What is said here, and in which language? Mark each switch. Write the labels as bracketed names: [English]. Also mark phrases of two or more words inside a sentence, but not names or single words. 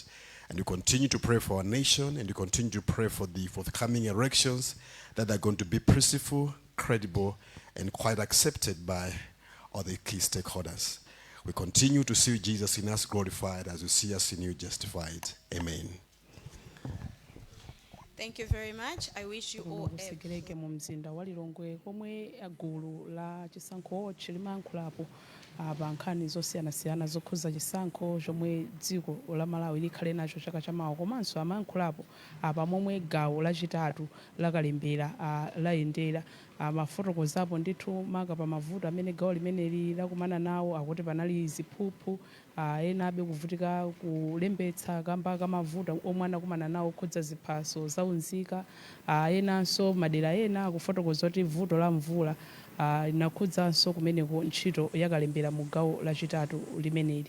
[English] And we continue to pray for our nation, and we continue to pray for the forthcoming elections that are going to be peaceful, credible, and quite accepted by all the key stakeholders. We continue to see Jesus in us glorified as we see us in you justified. Amen. Thank you very much. I wish you all [Nyanja] kusekereke mu mzinda wa Lilongwe komwe gulu la chisankho chilimankhulapo pa nkhani zosiyanasiyana zokhuza chisankho chomwe dziko la Malawi likhale nacho chaka chamawa, komanso amankhulapo pamomwe gawo lachitatu lakalembera layendera mafotokozapo ndithu maka pa mavuto amene gawo limeneli lakumana nawo, akuti panali ziphuphu, ena abe kuvutika kulembetsa kamba kamavuto omwe anakumana nawo khudza ziphaso zaunzika, enanso madera ena akufotokoza kuti vuto la mvula linakhudzanso kumeneko ntchito yakalembera mu gawo lachitatu limeneli.